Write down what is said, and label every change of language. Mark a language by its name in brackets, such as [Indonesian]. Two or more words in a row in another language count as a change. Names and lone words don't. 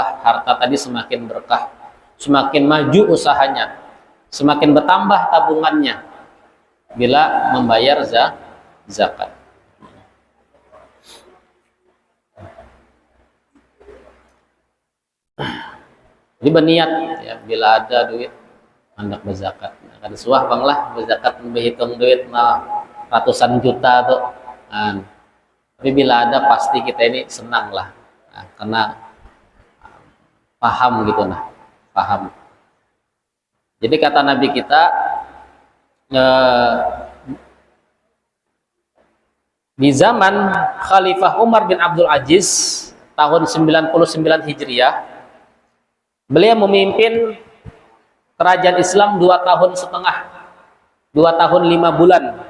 [Indonesian] Harta tadi semakin berkah, semakin maju usahanya, semakin bertambah tabungannya bila membayar zakat. Jadi berniat, ya, bila ada duit hendak berzakat. [Banjar] Kada suah bang lah berzakat, berhitung duit ratusan juta tuh. [Indonesian] Nah, tapi bila ada pasti kita ini senang lah, nah, karena paham gitu, nah, paham. Jadi kata Nabi kita, di zaman Khalifah Umar bin Abdul Aziz tahun 99 Hijriah, beliau memimpin kerajaan Islam 2 tahun setengah, 2 tahun 5 bulan.